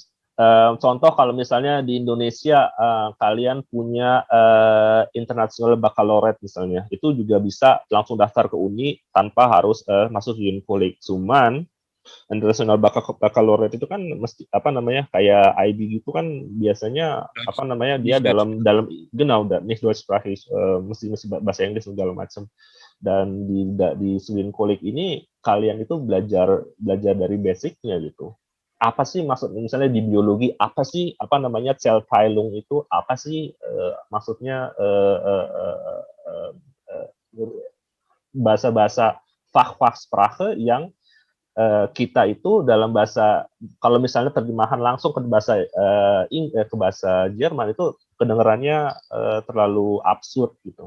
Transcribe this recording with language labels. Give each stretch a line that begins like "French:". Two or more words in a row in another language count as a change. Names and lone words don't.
Indonesian: Contoh kalau misalnya di Indonesia kalian punya International Baccalaureate misalnya, itu juga bisa langsung daftar ke Uni tanpa harus masuk Student College. Cuman International Baccalaureate itu kan mesti kayak IB gitu kan, biasanya dia dalam
German: genau nicht deutschsprachig,
Indonesian: mesti bahasa Inggris segala macam. Dan di Student College ini kalian itu belajar dari basicnya gitu. Apa sih maksud, misalnya di biologi, apa sih Zellteilung itu apa sih, maksudnya bahasa Fachsprache yang kita itu dalam bahasa, kalau misalnya terjemahan langsung ke bahasa Jerman itu kedengarannya terlalu absurd gitu.